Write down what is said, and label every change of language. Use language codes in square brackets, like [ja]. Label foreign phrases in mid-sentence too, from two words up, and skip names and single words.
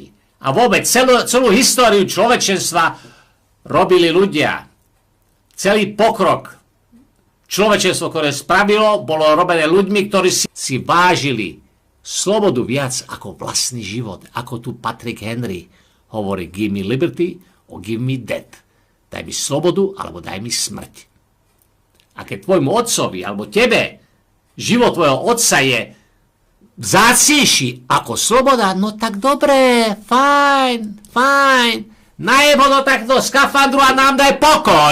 [sk] A vôbec celú históriu človečenstva robili ľudia. Celý pokrok človečenstvo, ktoré spravilo, bolo robené ľuďmi, ktorí si vážili slobodu viac ako vlastný život. Ako tu Patrick Henry hovorí, [en] give me liberty or give me death. [sk] Daj mi slobodu, alebo daj mi smrť. A keď tvojmu otcovi, alebo tebe, život tvojho otca je vzácnejší ako sloboda, no tak dobre, fajn. Najebo do takto skafandru a nám daj pokoj.